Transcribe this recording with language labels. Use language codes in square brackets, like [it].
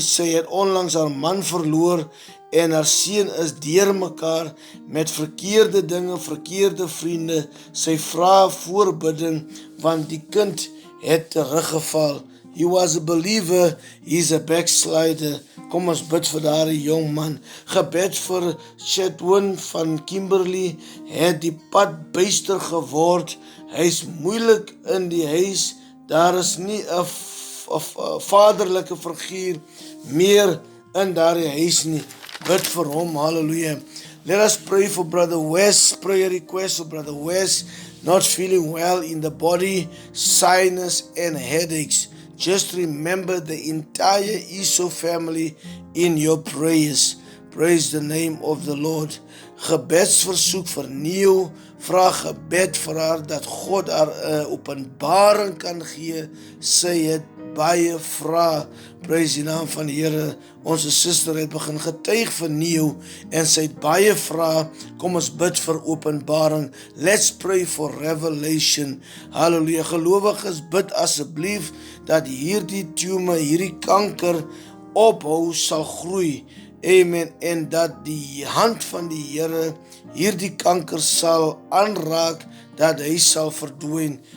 [af] Sy het onlangs haar man verloor en haar seun is deurmekaar met verkeerde dinge, verkeerde vriende. Sy vra voorbidding want die kind het teruggeval. [en] He was a believer, he's a backslider. [af] Kom ons bid vir daardie jong man. Gebed vir Chetwin van Kimberley, het die pad byster geword. Hy's moeilik in die huis. Daar is nie 'n vaderlike figuur meer in daardie huis nie. Bid vir hom, hallelujah. [en] Let us pray for Brother West. Prayer request for Brother West, not feeling well in the body, sinus and headaches. Just remember the entire Esau family in your prayers. Praise the name of the Lord. [af] Gebedsversoek vir Neo. Vra gebed vir haar dat God haar 'n openbaring kan gee. Sy het baie vrae. Praise die naam van die Here. Ons suster het begin getuig vir Neo en sy het baie vrae. Kom ons bid vir openbaring. [en] Let's pray for revelation. [af] Halleluja. Gelowiges, bid asseblief dat hierdie tumor, hierdie kanker ophou sal groei. Amen. En dat die hand van die Here hierdie kanker sal aanraak, dat hy sal verdwyn.